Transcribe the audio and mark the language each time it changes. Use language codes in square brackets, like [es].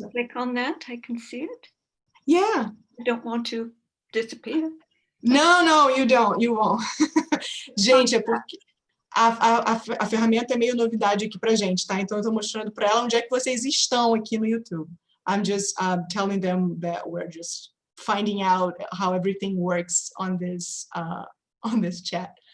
[en] if I click on that, I can see it? Yeah. I don't want to disappear. No, you don't. You won't. [pt] Gente, é porque a ferramenta é meio novidade aqui pra gente, tá? Então eu tô mostrando para ela onde é que vocês estão aqui no YouTube. [en] I'm just telling them that we're just finding out how everything works on this chat.